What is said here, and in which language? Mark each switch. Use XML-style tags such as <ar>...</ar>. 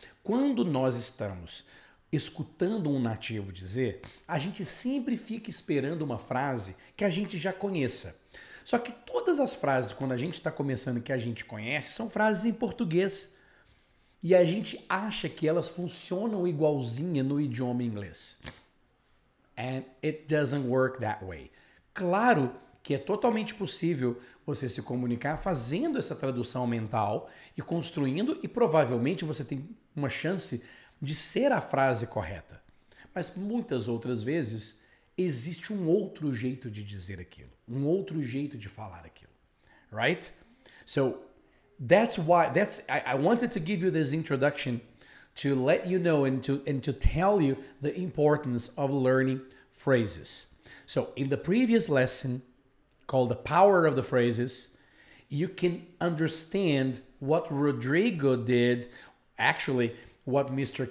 <pt>Quando nós estamos escutando um nativo dizer, a gente sempre fica esperando uma frase que a gente já conheça. Só que todas as frases, quando a gente está começando que a gente conhece, são frases em português. E a gente acha que elas funcionam igualzinha no idioma inglês.</pt> <en>And it doesn't work that way.</en> <pt>Claro que é totalmente possível você se comunicar fazendo essa tradução mental e construindo, e provavelmente você tem uma chance de ser a frase correta. Mas muitas outras vezes existe um outro jeito de dizer aquilo, um outro jeito de falar aquilo, right?</pt> <en>So that's why I wanted to give you this introduction to let you know and to tell you the importance of learning phrases. So in the previous lesson called The Power of the Phrases, you can understand what Rodrigo did, actually what Mr.</en>